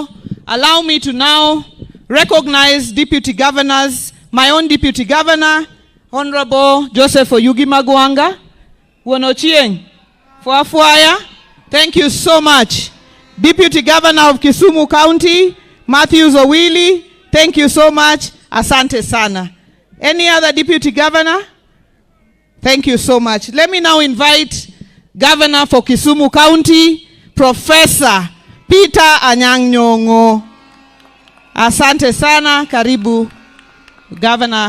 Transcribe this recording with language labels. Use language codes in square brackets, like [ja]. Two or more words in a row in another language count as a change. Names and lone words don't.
[en] Allow me to now recognize deputy governors, my own deputy governor, Honorable Joseph Oyugi Magwanga, Wonochieng, Fuafuaya. Thank you so much. Deputy Governor of Kisumu County, Matthews Owili. Thank you so much. [sw] Asante sana. [en] Any other deputy governor? Thank you so much. Let me now invite Governor for Kisumu County, Professor Peter Anyang Nyong'o. [sw] Asante sana, karibu Governor.